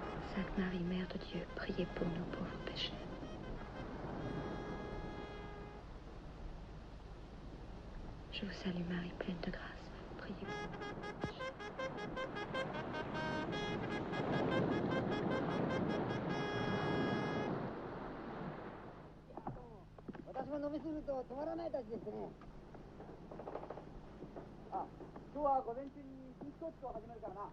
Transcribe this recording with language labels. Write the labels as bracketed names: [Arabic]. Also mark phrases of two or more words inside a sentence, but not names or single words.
[French] Sainte Marie, Mère de Dieu, priez pour nous pauvres pécheurs. Je vous salue Marie, pleine de grâce. Priez pour nous. [Japanese] 私も飲みすぎると止まらないたちですね。あ、今日は午前中に新ストッチを始めるからな。